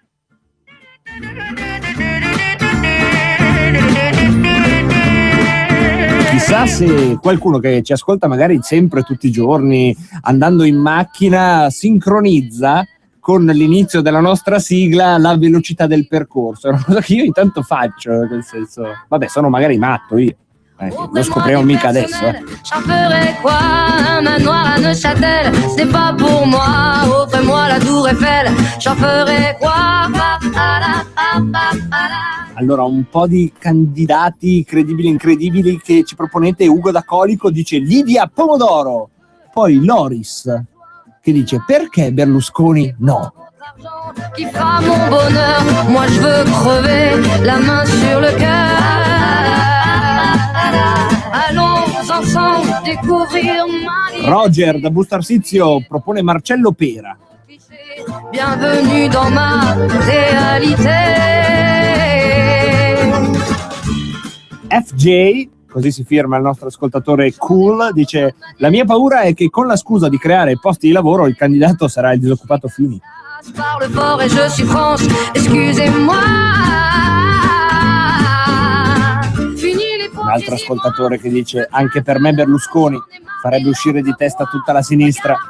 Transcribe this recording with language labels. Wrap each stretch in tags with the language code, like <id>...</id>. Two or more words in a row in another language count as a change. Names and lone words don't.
<it>Chissà se qualcuno che ci ascolta magari sempre tutti i giorni andando in macchina sincronizza con l'inizio della nostra sigla la velocità del percorso. È una cosa che io intanto faccio, nel senso, vabbè, sono magari matto io, lo scopriamo mica adesso.</it> <fr>J'en ferai quoi? Un manoir à Neuchâtel, c'est pas pour moi. Offrez-moi la Tour Eiffel, j'en ferai quoi?</fr> <it>Allora, un po' di candidati credibili e incredibili che ci proponete. Ugo da Colico dice Livia Pomodoro, poi Loris che dice perché Berlusconi no.</it> <fr>Qui fera mon bonheur, moi je veux crever la main sur le cœur. Allons ensemble découvrir ma.</fr> <it>Roger da Bustarsizio propone Marcello Pera.</it> <fr>Bienvenue dans ma réalité.</fr> <it>FJ, così si firma il nostro ascoltatore Cool, dice la mia paura è che con la scusa di creare posti di lavoro il candidato sarà il disoccupato Fini.</it> <fr>Parle fort et je suis France, excusez-moi.</fr> <it>Un altro ascoltatore che dice anche per me Berlusconi farebbe uscire di testa tutta la sinistra.</it>